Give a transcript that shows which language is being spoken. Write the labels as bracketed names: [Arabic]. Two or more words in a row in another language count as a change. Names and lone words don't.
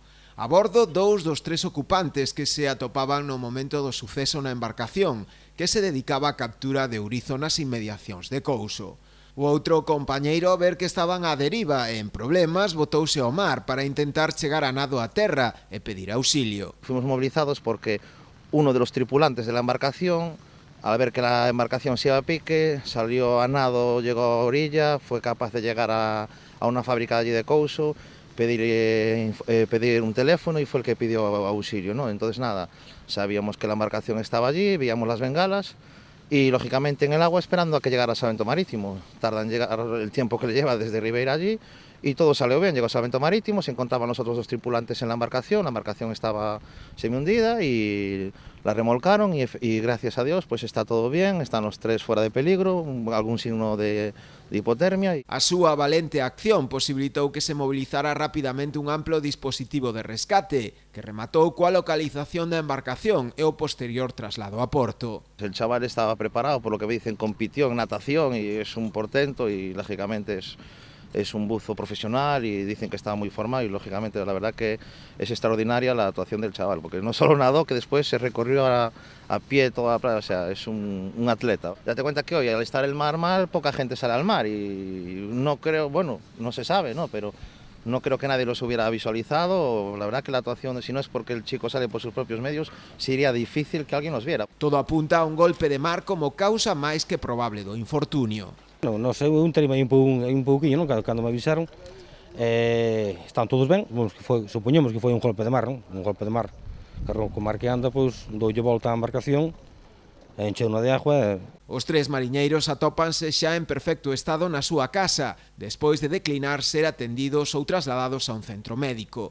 [Galician] A bordo, 2 dos 3 ocupantes que se atopaban no momento do suceso na embarcación, que se dedicaba á captura de ourizo nas inmediacións de Couso. O outro compañeiro, a ver que estaban á deriva e en problemas, botouse ao mar para intentar chegar a nado a terra e pedir auxilio. [Spanish] Fuimos movilizados porque uno de los tripulantes de la embarcación, al ver que la embarcación se iba a pique, salió a nado, llegó a orilla, fue capaz de llegar a una fábrica allí de Couso, pedir un teléfono y fue el que pidió auxilio, ¿no? Entonces nada, sabíamos que la embarcación estaba allí, veíamos las bengalas y lógicamente en el agua esperando a que llegara a Salvamento Marítimo. Tarda en llegar el tiempo que le lleva desde Ribeira allí y todo salió bien. Llegó a Salvamento Marítimo, se encontraban los otros 2 tripulantes en la embarcación estaba semi-hundida y la remolcaron y gracias a Dios pues está todo bien, están los 3 fuera de peligro, algún signo de hipotermia. [Galician] A súa valente acción posibilitou que se mobilizara rapidamente un amplo dispositivo de rescate que rematou coa localización da embarcación e o posterior traslado a porto. [Spanish] El chaval estaba preparado, por lo que me dicen, compitió en natación y es un portento y lógicamente es un buzo profesional y dicen que estaba muy formado y lógicamente la verdad que es extraordinaria la actuación del chaval, porque no solo nadó, que después se recorrió a pie toda la playa, o sea, es un atleta. Date cuenta que hoy al estar el mar mal, poca gente sale al mar y no creo, bueno, no se sabe, ¿no? Pero no creo que nadie los hubiera visualizado. La verdad que la actuación, si no es porque el chico sale por sus propios medios, sería difícil que alguien los viera. [Galician] Todo apunta a un golpe de mar como causa máis que probable do infortunio. Non sei, eu enterei aí un pouquinho, non? Cando me avisaron, están todos ben, supoñemos que foi un golpe de mar, non? Un golpe de mar, que o mar que anda, pois, doulle volta á embarcación, encheu-na de agua. Os 3 mariñeiros atópanse xa en perfecto estado na súa casa, despois de declinar ser atendidos ou trasladados a un centro médico.